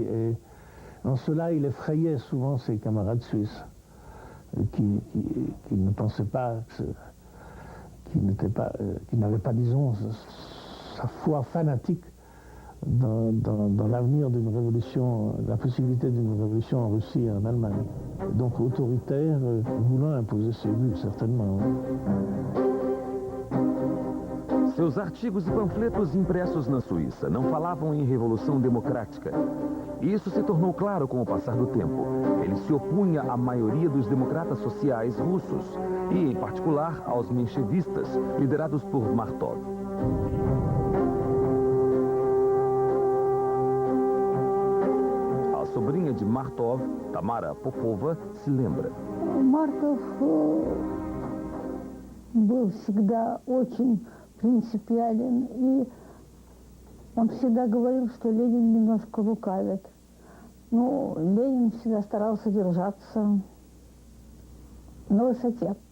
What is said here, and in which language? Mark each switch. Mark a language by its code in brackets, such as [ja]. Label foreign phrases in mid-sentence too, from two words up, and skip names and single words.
[fr] Et en cela, il effrayait souvent ses camarades suisses qui ne pensaient pas, qui n'avaient pas, disons, sa foi fanatique dans l'avenir d'une révolution, la possibilité d'une révolution en Russie et en Allemagne. Donc autoritaire, voulant imposer ses vues, certainement. [pt] Seus artigos e panfletos impressos na Suíça não falavam em revolução democrática. Isso se tornou claro com o passar do tempo. Ele se opunha à maioria dos democratas sociais russos e, em particular, aos menchevistas, liderados por Martov. A sobrinha de Martov, Tamara Popova, se lembra. [ru] Марков был всегда очень принципиален, и он всегда говорил, что Ленин немножко лукавит. Ну, Ленин всегда старался держаться на высоте.